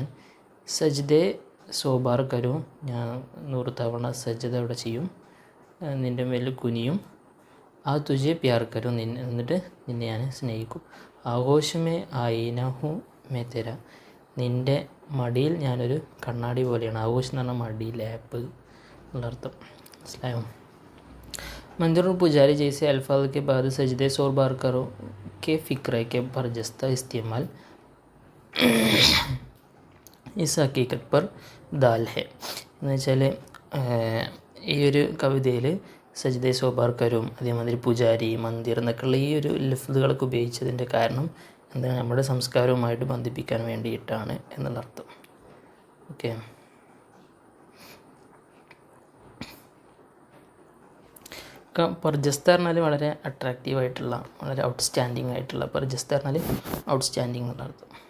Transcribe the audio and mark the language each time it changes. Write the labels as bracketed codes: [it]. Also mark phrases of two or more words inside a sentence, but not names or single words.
[ur] سجدے سو بار کروں, [ml] ഞാൻ 100 തവണ സജ്ജത അവിടെ ചെയ്യും, നിൻ്റെ മേൽ കുനിയും. [ur] آ تجھے پیار کروں, [ml] എന്നിട്ട് നിന്നെ ഞാൻ സ്നേഹിക്കും. [ur] آغوش میں آئینہ ہوں میں تیرا, [ml] നിൻ്റെ മടിയിൽ ഞാനൊരു കണ്ണാടി പോലെയാണ്. ആഘോഷം എന്ന് പറഞ്ഞാൽ മടി, ലാപ്പ് എന്നർത്ഥം. മനസ്സിലായോ? [ur] مندر اور پجاری جیسے الفاظ کے بعد سجدے سو بار کرو کے فقرے کے برجستہ استعمال اس حقیقت پر دال ہے. [ml] എന്ന് വെച്ചാൽ ഈ ഒരു കവിതയിൽ [ur] سجدے سو بار کروں, [ml] അതേമാതിരി പുജാരി, മന്ദിർ എന്നൊക്കെയുള്ള ഈ ഒരു ലഫ്ലുകളൊക്കെ ഉപയോഗിച്ചതിൻ്റെ കാരണം എന്താണ്, നമ്മുടെ സംസ്കാരവുമായിട്ട് ബന്ധിപ്പിക്കാൻ വേണ്ടിയിട്ടാണ് എന്നുള്ള അർത്ഥം. ഓക്കെ. പർജസ്ത പറഞ്ഞാൽ വളരെ അട്രാക്റ്റീവായിട്ടുള്ള, വളരെ ഔട്ട്സ്റ്റാൻഡിങ് ആയിട്ടുള്ള, പർജസ്ത പറഞ്ഞാൽ ഔട്ട്സ്റ്റാൻഡിങ് എന്നുള്ള അർത്ഥം.